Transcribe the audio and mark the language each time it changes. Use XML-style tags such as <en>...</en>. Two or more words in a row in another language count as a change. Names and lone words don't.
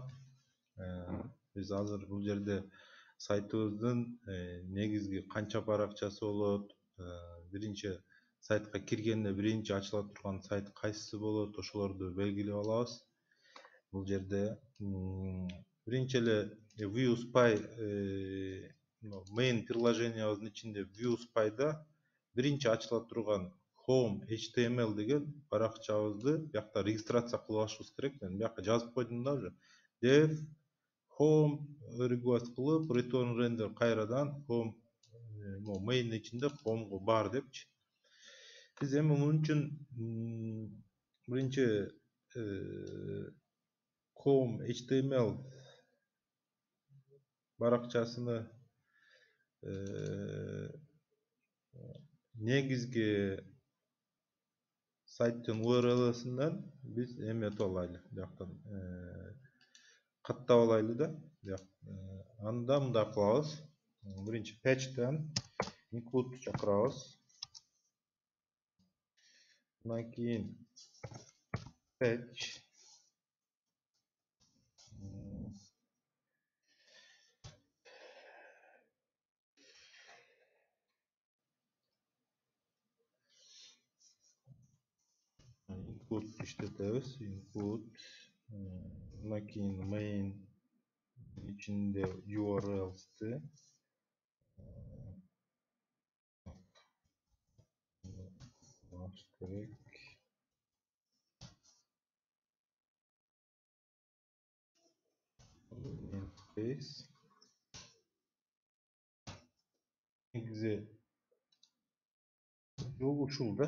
<ky>Биз азыр бул жерде сайтыбыздын негизги канча баракчасы болот, биринчи сайтка киргенде биринчи ачыла турган сайт кайсысы болот, ошолорду белгилеп алабыз. Бул жерде биринчи эле ViewSpy main приложениябыздын ичинде ViewSpy'да биринчи ачыла турган Home HTML деген баракчабызды бияқта регистрация кылып алышыбыз керек. Мен бияққа жазып койдум да уже.</ky> <en>Dev Home request</en> <ky>кылып</ky> <en>return render</en> <ky>кайрадан Home main ичинде Home'го бар депчи. Биз эми мунун үчүн биринчи Home HTML баракчасыны негизги сайттын URL-сынан биз эметип алайлы. Бияктан каттап алайлы да. Анда мындай кылабыз. Биринчи patch'тан include чакырабыз. Андан кийин patch include иштетебиz. Include андан кийин main ичинде URL'сты керек. Space негизи жол ушул да.</ky>